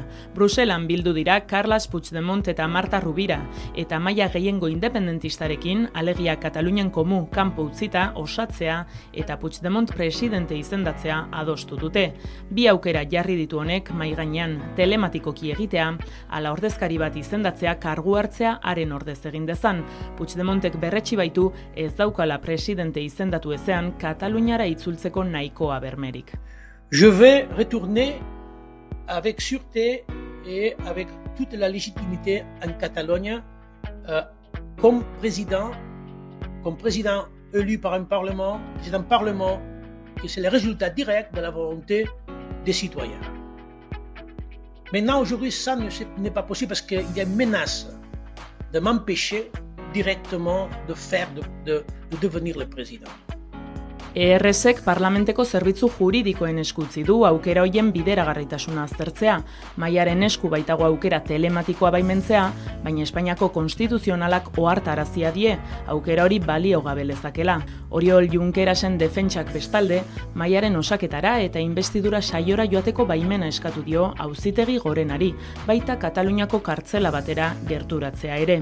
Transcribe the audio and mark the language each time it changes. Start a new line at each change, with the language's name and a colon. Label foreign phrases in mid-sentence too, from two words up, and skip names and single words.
Basque: Bruselan bildu dira Carles Puigdemont eta Marta Rubira, eta maila gehiengo independentistarekin, alegia Katalunian Komu kanpo utzita osatzea eta Puigdemont presidente izendatzea adostu dute. Bi aukera jarri ditu honek mai gainean, telematikoki egitea, ala ordezkari bat izendatzea kargu hartzea haren ordez egin dezan. Puigdemontek berretsi baitu ez daukala presidente izendatu ezean Kataluniara itzultzeko nahikoa bermerik.
French: Je vais retourner avec sûreté et avec toute la légitimité en Catalogne comme président élu par un parlement, président parlement, que c'est le résultat direct de la volonté des citoyens. Maintenant, aujourd'hui, ça n'est pas possible parce qu'il y a une menace de m'empêcher directement de devenir le président.
Basque: ERSek parlamenteko zerbitzu juridikoen eskutzi du aukera hoien bideragarritasuna aztertzea, mailaren esku baitago aukera telematikoa baimentzea, baina Espainiako konstituzionalak ohartarazia die, aukera hori balio gabe lezakela. Oriol Junquerasen defentsak bestalde, mailaren osaketara eta investidura saiora joateko baimena eskatu dio auzitegi gorenari, baita Kataluniako kartzela batera gerturatzea ere.